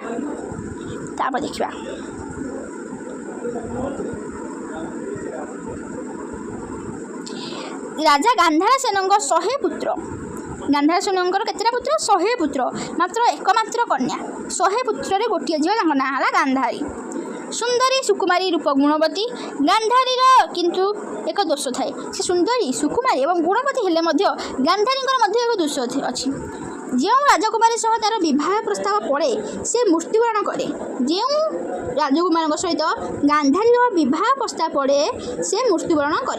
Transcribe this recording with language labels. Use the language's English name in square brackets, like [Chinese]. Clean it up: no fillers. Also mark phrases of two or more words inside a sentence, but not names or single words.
[Odia] ତାପର ଦେଖିବା ରାଜା ଗାନ୍ଧାର ସେନ 100 ପୁତ୍ର ଗାନ୍ଧାର ସେନଙ୍କର କେତଟା ପୁତ୍ର 100 ପୁତ୍ର ମାତ୍ର ଏକମାତ୍ର କନ୍ୟା 100 ପୁତ୍ର ଗୋଟେ ଝିଲ ନା ଗାନ୍ଧାରୀ। ସୁନ୍ଦରୀ ସୁକୁମାରୀ ରୂପ ଗୁଣବତୀ। ଗାନ୍ଧାରୀର କିନ୍ତୁ ଏକ ଦୋଷ ଥାଏ। ସେ ସୁନ୍ଦରୀ ସୁକୁମାରୀ ଏବଂ ଗୁଣବତୀ ହେଲେ ମଧ୍ୟ ଗାନ୍ଧାରୀଙ୍କର ମଧ୍ୟ ଏକ ଦୋଷ ଅଛି। ଯେଉଁ ରାଜକୁମାରୀ ସହ ତା'ର ବିବାହ ପ୍ରସ୍ତାବ ପଡ଼େ ସେ ମୃତ୍ୟୁବରଣ କରେ। ଯେଉଁ ରାଜକୁମାରଙ୍କ ସହିତ ଗାନ୍ଧାରୀର ବିବାହ ପ୍ରସ୍ତାବ ପଡ଼େ ସେ ମୃତ୍ୟୁବରଣ କରେ।